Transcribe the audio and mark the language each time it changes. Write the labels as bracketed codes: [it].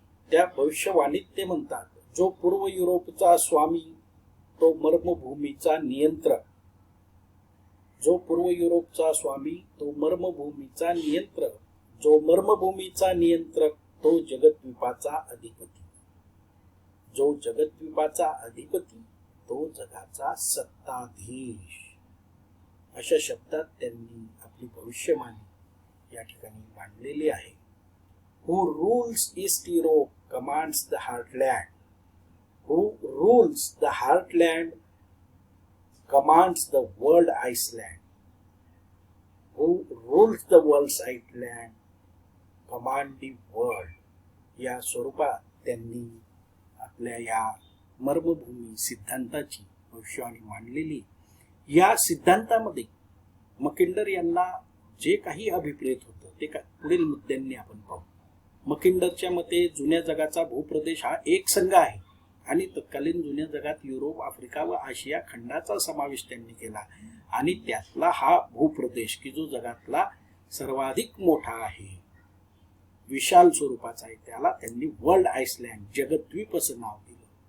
[mr] त्या भविष्यवाणीत ते म्हणतात, जो पूर्व युरोपचा स्वामी तो मर्मभूमीचा नियंत्रक, जो पूर्व युरोपचा स्वामी तो मर्मभूमीचा नियंत्रक, जो मर्मभूमीचा नियंत्रक तो जगद्वीपाचा अधिपती, जो जगद्वीपाचा अधिपती तो जगाचा सत्ताधीश, अशा शब्दात त्यांनी आपली भविष्यवाणी या ठिकाणी मांडलेली आहे. [en] Who rules East Europe commands the heartland. Who rules the heartland commands the world Iceland. Who rules the world's Iceland command the world. [mr] या स्वरूपात त्यांनी आपल्या या मर्मभूमी सिद्धांताची भविष्यवाणी मांडलेली. या सिद्धांतामध्ये मॅकिंडर यांना जे काही अभिप्रेत होतं ते पुढील मुद्द्यांनी आपण पाहू. मॅकिंडरच्या मते जुन्या जगाचा भूप्रदेश हा एक संघ आहे आणि तत्कालीन जुन्या जगात युरोप, आफ्रिका व आशिया खंडाचा समावेश त्यांनी केला आणि त्यातला हा भूप्रदेश की जो जगातला सर्वाधिक मोठा आहे, विशाल स्वरूपाचा आहे, त्याला त्यांनी वर्ल्ड आइसलँड, जगद्वीप असं नाव दिलं.